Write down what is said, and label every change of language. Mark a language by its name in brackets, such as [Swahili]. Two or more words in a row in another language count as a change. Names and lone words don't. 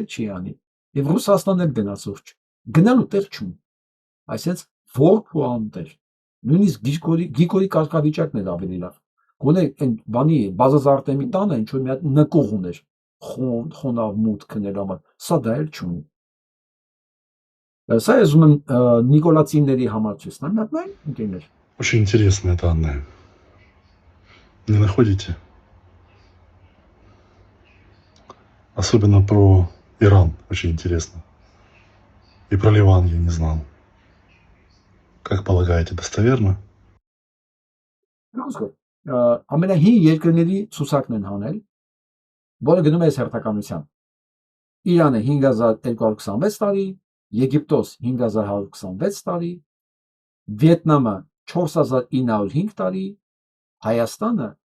[Armenian] չի անի։ Եվ Ռուսաստանն էլ գնացող չի։ Գնալու տեղ չունի։ Այսինքն որբ ու անտեր։ Նույնիսկ Գիգորի կարգավիճակն էլ ավելի լավ։ Գոնե այն բանի բազազարտեմի տանը ինչ որ մի հատ նկող ուներ։ Խոնավ մութ քնել համար։ Սա դա էլ չունի։ Սա ես ուզում եմ Նիկոլացիների համար չեսնեմ, նայ, ընկերներ։ [Russian] Очень интересная данная. Не находите? Особенно про Иран очень интересно. И про Ливан я не знал. Как полагаете, достоверно? [Armenian] Ամենահին երկրների ցուցակն են հանել, որը գնում է հերթականության։ Իրանը 5226 տարի, Եգիպտոս 5126 տարի, Վիետնամը 4905 տարի, Հայաստանը